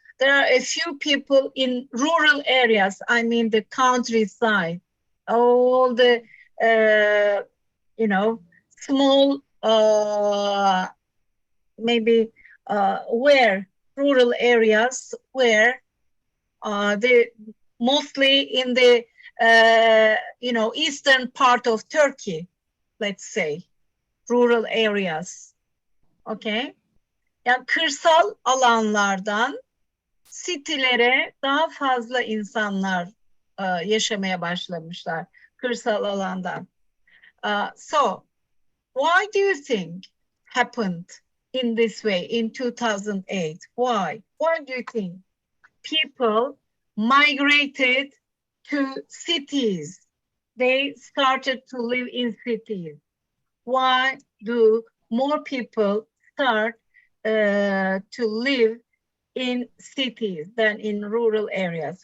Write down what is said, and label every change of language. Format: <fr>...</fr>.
<en>There are a few people in rural areas, I mean the countryside, all the, small, maybe where rural areas where the mostly in the eastern part of Turkey, let's say, rural areas. Okay.</en> <tr>Yani kırsal alanlardan sitelere daha fazla insanlar yaşamaya başlamışlar kırsal alandan.</tr> <en>So, why do you think happened in this way in 2008? Why? Why do you think people migrated to cities? They started to live in cities. Why do more people start to live in cities than in rural areas?</en>